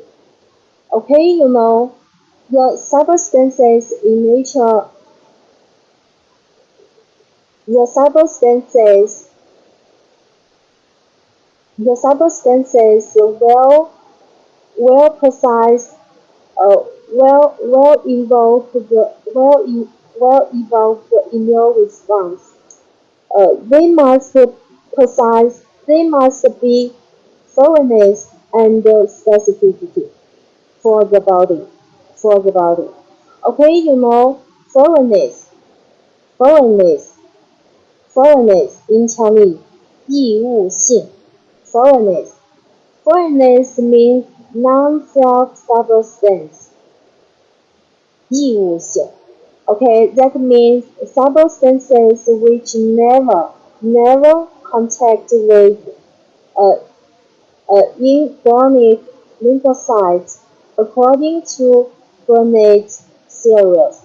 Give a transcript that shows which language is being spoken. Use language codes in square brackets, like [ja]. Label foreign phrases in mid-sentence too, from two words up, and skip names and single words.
[en] Okay, the substances in nature, the substances well precise, well evolve the immune response. They must be foreigness and specificity for the body. Okay, foreigness, foreigness, foreigness in Chinese 异物性 foreigness. Foreigness means non-self substance 异物性 Okay, that means substances which never contact with uh, inorganic lymphocytes according to Burnett series.